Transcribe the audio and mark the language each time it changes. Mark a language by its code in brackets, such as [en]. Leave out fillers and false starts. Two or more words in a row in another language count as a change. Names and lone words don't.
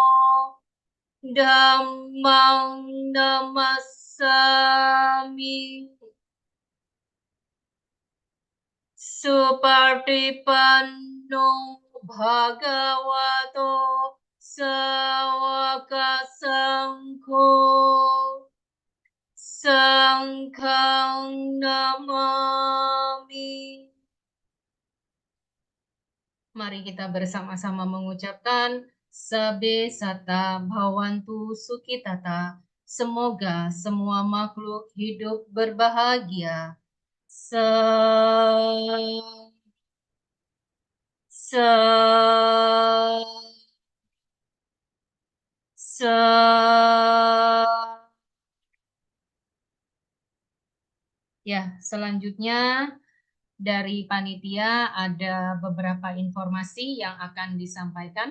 [pi] Dhammang Namassami Supartipanno Bhagavato Sawaka Sangho Sangkhang Namami. [id] Mari kita bersama-sama mengucapkan [pi] Sabe Sata Bhawantu Sukhitata. [id] Semoga semua makhluk hidup berbahagia. Ya, selanjutnya dari panitia ada beberapa informasi yang akan disampaikan.